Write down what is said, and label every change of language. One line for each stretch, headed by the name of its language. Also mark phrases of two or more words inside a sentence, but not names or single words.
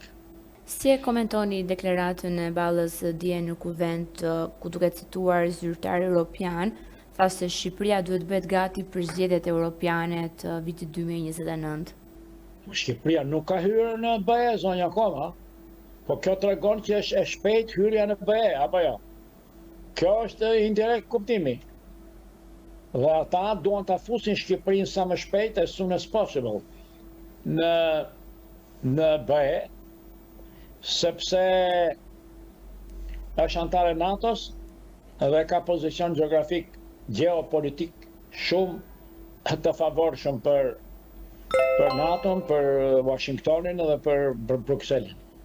Albanian: Si e komentoni deklaratën e Ballës dje në kuvent, ku duke cituar zyrtar europian, tha se Shqipëria duhet bëhet gati për zgjedhjet europiane të vitit 2029. Shqipëria nuk ka hyrë në BE zonja akoma, po kjo tregon që është e shpejt hyrja në BE, apo jo? Kjo është indirekt kuptimi. Dhe ata duan ta fusin Shqipërinë sa më shpejt,
English: as soon as possible,
Albanian: në BE, sepse është antare NATO-s dhe ka pozicion geografik, geopolitik shumë të favorshëm për NATO-n, për Washingtonin dhe për Brukselin.